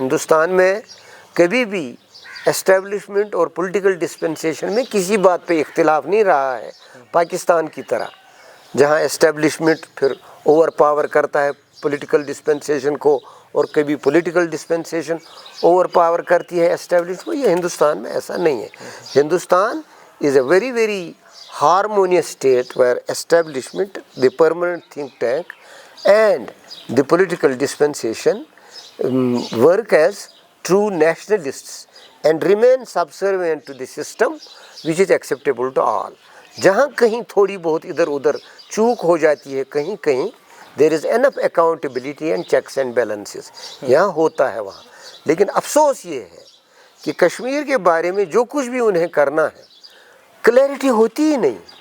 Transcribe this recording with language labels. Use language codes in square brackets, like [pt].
[ur] ہندوستان میں کبھی بھی اسٹیبلشمنٹ اور پولیٹیکل ڈسپنسیشن میں کسی بات پہ اختلاف نہیں رہا ہے, پاکستان کی طرح, جہاں اسٹیبلشمنٹ پھر اوور پاور کرتا ہے پولیٹیکل ڈسپنسیشن کو, اور کبھی پولیٹیکل ڈسپنسیشن اوور پاور کرتی ہے اسٹیبلشمنٹ کو. یہ ہندوستان میں ایسا نہیں ہے. [en] Hindustan is a very very harmonious state where establishment, the permanent think tank and the political dispensation work as true nationalists and remain subservient to the system which is acceptable to all. [ur] جہاں کہیں تھوڑی بہت ادھر ادھر چوک ہو جاتی ہے, کہیں کہیں [en] there is enough accountability and checks and balances, [ur] یہاں ہوتا ہے وہاں. لیکن افسوس یہ ہے کہ کشمیر کے بارے میں جو کچھ بھی انہیں کرنا ہے کلیئرٹی ہوتی ہی نہیں.